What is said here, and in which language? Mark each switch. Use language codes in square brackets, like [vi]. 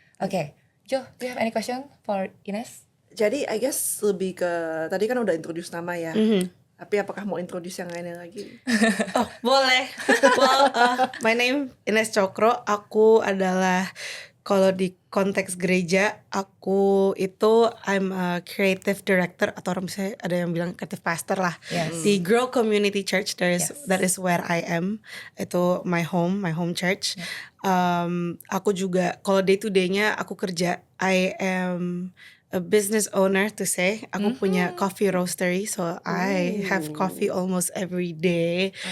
[en] Okay, Jo, do you have any question for Ines? [id] Jadi [en] I guess [id] lebih ke tadi kan udah introduce nama ya. Tapi apakah mau introduce yang lainnya lagi? [en] Oh, boleh. Well, my name Ines Cokro. [id] Aku adalah, kalau di konteks gereja, aku itu [en] I'm a creative director, [id] atau orang bisa ada yang bilang creative pastor lah. [en] Yes. [id] Di Grow Community Church, [en] Yes. that is where I am. [id] Itu [en] my home church. [id] Aku juga kalau [en] day to day-nya [id] aku kerja, [en] I am a business owner to say. [id] Aku punya [en] coffee roastery, so I have coffee almost every day.